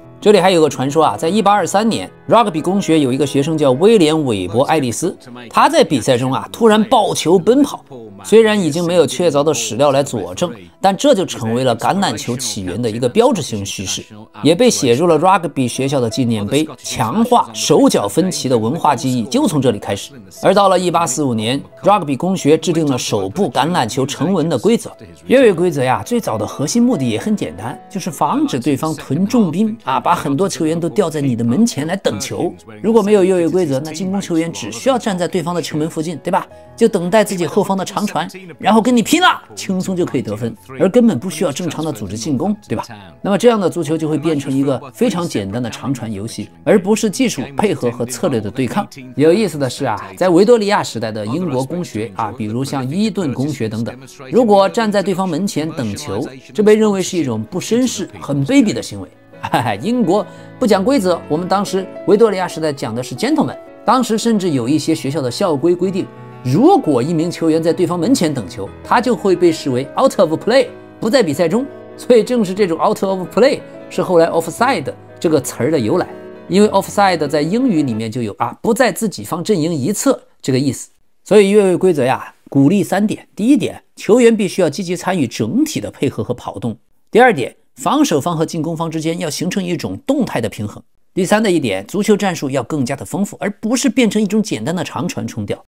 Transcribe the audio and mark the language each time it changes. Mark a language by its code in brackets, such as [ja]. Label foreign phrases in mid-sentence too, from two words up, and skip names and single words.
[zh] 這裡還有個傳說在1823年，Rugby 公學有一個學生叫威廉·韋伯·愛麗絲，他在比賽中突然抱球奔跑。雖然已經沒有確鑿的史料來佐證，但這就成為了橄欖球起源的一個標誌性敘事，也被寫入了 Rugby 學校的紀念碑，強化手腳分歧的文化記憶就從這裡開始。而到了1845年 ，Rugby 公學制定了首部橄欖球成文的規則。越位規則最早的核心目的也很簡單，就是防止對方屯重兵把很多球員都吊在你的门前來等球。如果沒有越位規則，那进攻球員只需要站在对方的球门附近，对吧？就等待自己後方的長傳，然後跟你拼了，輕鬆就可以得分，而根本不需要正常的組織進攻，對吧？那麼這樣的足球就會變成一個非常簡單的長傳遊戲，而不是技術配合和策略的對抗。有意思的是在維多利亞時代的英國公学比如像伊頓公學等等，如果站在對方门前等球，這被認為是一種不紳士、很卑鄙的行為。英國不講規則，我們當時維多利亞時代講的是 gentleman。當時甚至有一些學校的校規規定，如果一名球員在对方门前等球，他就會被視為 [en] out of play， [zh] 不在比賽中。所以正是這種 [en] out of play [zh] 是後來 offside 這個詞兒的由來，因為 offside 在英語裡面就有不在自己方陣營一側這個意思。所以越位規則鼓勵3點：第一點，球員必須要積極參與整體的配合和跑動；第二點，防守方和進攻方之間要形成一種動態的平衡；第三的一點，足球戰術要更加的豐富，而不是变成一種簡單的長傳沖吊。